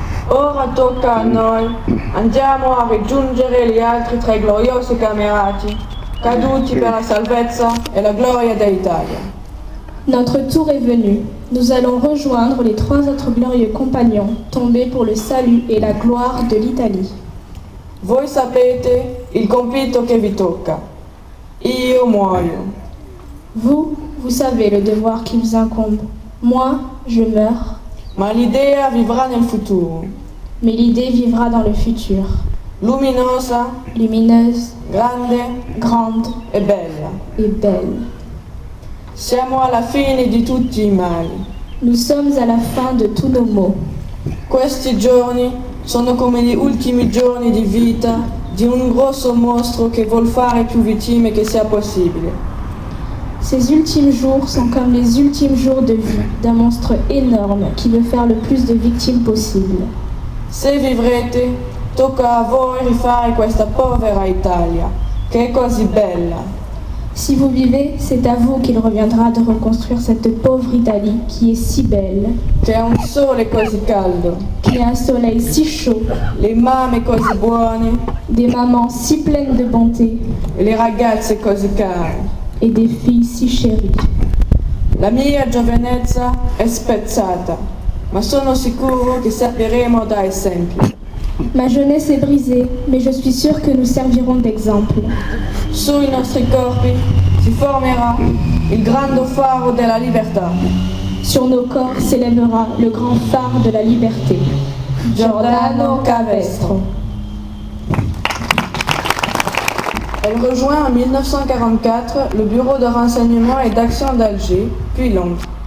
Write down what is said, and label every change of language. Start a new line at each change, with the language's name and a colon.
Italian: ora tocca a noi, andiamo a raggiungere gli altri tre gloriosi camerati, caduti per la salvezza e la gloria dell'Italia.
French: notre tour est venu. Nous allons rejoindre les trois autres glorieux compagnons tombés pour le salut et la gloire de l'Italie.
Italian: Voi sapete il compito che vi tocca. Io muoio.
French: Vous savez le devoir qui vous incombe. Moi, je meurs.
Italian: Ma l'idea vivrà nel futuro.
French: Mais l'idée vivra dans le futur.
Italian: Luminosa,
French: Lumineuse,
Italian: grande
French: grande
Italian: e bella.
French: et belle.
Italian: Siamo alla fine di tutti i mali.
French: Nous sommes à la fin de tous nos maux.
Italian: Questi giorni sono come gli ultimi giorni di vita di un grosso mostro che vuol fare più vittime che sia possibile.
French: Ces ultimes jours sont comme les ultimes jours de vie d'un monstre énorme qui veut faire le plus de victimes possible.
Italian: Se vivrete, tocca a voi rifare questa povera Italia, che è così bella.
French: Si vous vivez, c'est à vous qu'il reviendra de reconstruire cette pauvre Italie qui est si belle,
Italian: Che ha un sole così caldo,
French: qui a un soleil si chaud,
Italian: le mamme così buone
French: des mamans si pleines de bonté
Italian: e le ragazze così care.
French: et des filles si chéries.
Italian: La mia giovinezza è spezzata, ma sono sicuro che serviremo da esempio.
French: Ma jeunesse est brisée, mais je suis sûre que nous servirons d'exemple.
Italian: Sui nostri corpi si formerà il grande faro della libertà.
French: Sur nos corps s'élèvera le grand phare de la liberté.
Italian: Giordano Cavestro.
French: Elle rejoint en 1944 le bureau de renseignement et d'action d'Alger, puis Londres.